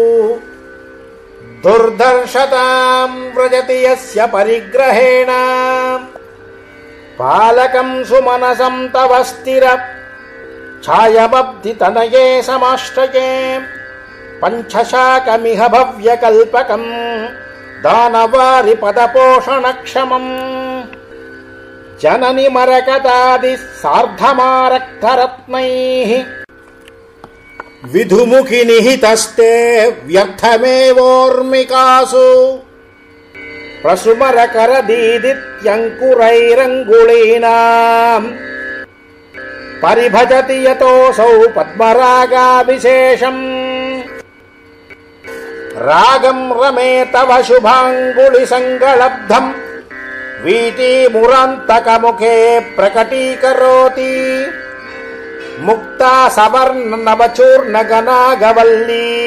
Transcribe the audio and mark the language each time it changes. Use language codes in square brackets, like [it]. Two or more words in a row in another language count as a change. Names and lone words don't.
[sa] దుర్ధర్షతాం వ్రజతి యస్య పరిగ్రహేణ పాలకం సుమనసం తవ స్థిర ఛాయమబ్ధి తనయే సమాశ్రయే పంచశాకమిహ భవ్యకల్పకం దానవారి పదపోషణక్షమం జనని మరకతాది సార్ధమారక్తరత్నైః విధుముఖి నిహితస్తే వ్యర్థమేవోర్మికాసు प्रसुमरकरदीदित्यङ्कुरैरङ्गुलीनाम् परिभजति यतोऽसौ पद्मरागाभिशेषम् रागम् रमे तव शुभाङ्गुलिसङ्गलब्धम् वीटीमुरान्तकमुखे प्रकटीकरोति मुक्ता सवर्णनवचूर्णगनागवल्ली